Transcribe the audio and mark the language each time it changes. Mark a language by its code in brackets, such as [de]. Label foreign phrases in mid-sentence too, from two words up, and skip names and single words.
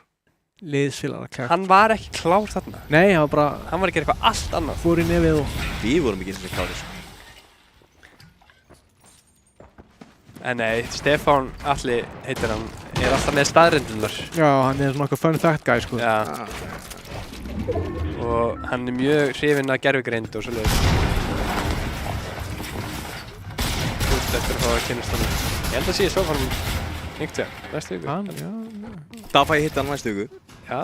[is] Liðsfélagar klárt. Hann var ekki klár þarna. Nei, hann var bara... Hann var að gera eitthvað allt annað. Fór í nefið og... Við vorum ekki eins og klárið, sko. En nei, Stefán Atli heitir hann, er alltaf með staðreyndirnar. Já, hann er svona okkur [en] fun fact guy, [is] sko. Já. Og hann er mjög hrifinn af gervigreind og svoleiðis. Þú veist eftir að fá að kynnast hann. Ég held að sé svo hann einhvern veginn, næstu viku. Hann, já. Þá fæ ég hitta hann næstu viku. Já.